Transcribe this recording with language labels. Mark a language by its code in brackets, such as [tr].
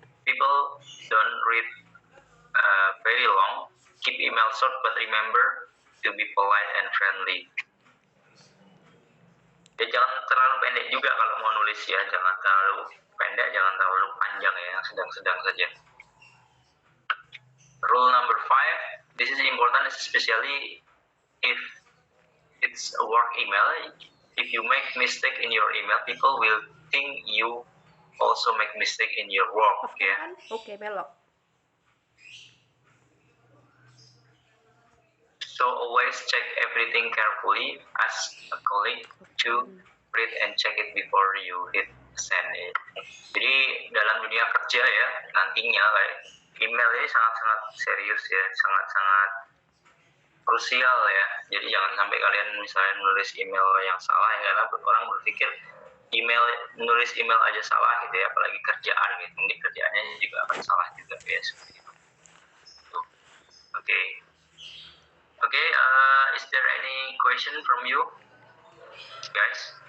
[en] People don't read very long. Keep email short but remember to be polite and friendly. [id] Ya jangan terlalu pendek juga kalau mau nulis ya, jangan terlalu pendek, jangan terlalu panjang ya, yang sedang-sedang saja. [en] Rule number 5, this is important especially if it's a work email. If you make mistake in your email, people will think you also make mistake in your work ya. [id] Oke, belok. [en] So always check everything carefully. Ask a colleague to read and check it before you hit send it. [id] Jadi dalam dunia kerja ya, nantinya kayak email ini sangat-sangat serius ya, sangat-sangat krusial ya. Jadi jangan sampai kalian misalnya menulis email yang salah ya, karena orang berpikir nulis email aja salah gitu ya, apalagi kerjaan gitu. Mungkin kerjaannya juga akan salah juga ya seperti itu. [en] Okay, is there any question from you guys?